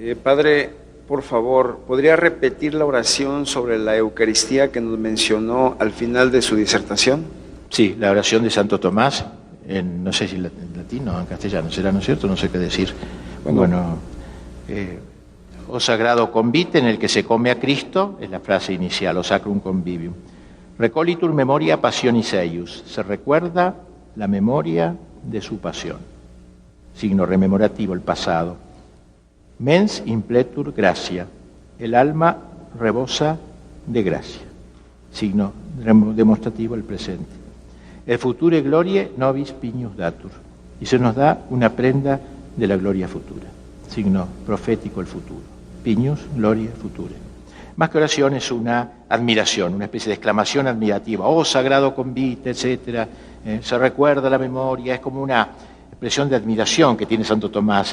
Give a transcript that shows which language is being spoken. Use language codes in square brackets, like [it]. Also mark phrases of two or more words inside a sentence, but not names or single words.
[es] Padre, por favor, ¿podría repetir la oración sobre la Eucaristía que nos mencionó al final de su disertación? Sí, la oración de Santo Tomás, no sé si en latín o en castellano será, ¿no es cierto? No sé qué decir. O sagrado convite, en el que se come a Cristo, es la frase inicial, [la] o sacrum convivium. Recolitur memoria passionis eius, [es] se recuerda la memoria de su pasión. Signo rememorativo, el pasado. [la] Mens impletur gracia, [es] el alma rebosa de gracia. Signo demostrativo, el presente. [la] El future glorie nobis pignus datur, [es] y se nos da una prenda de la gloria futura. Signo profético, el futuro. [la] Pignus, gloria futura. [es] Más que oración es una admiración, una especie de exclamación admirativa. Oh, sagrado convite, etc. Se recuerda la memoria, es como una expresión de admiración que tiene Santo Tomás.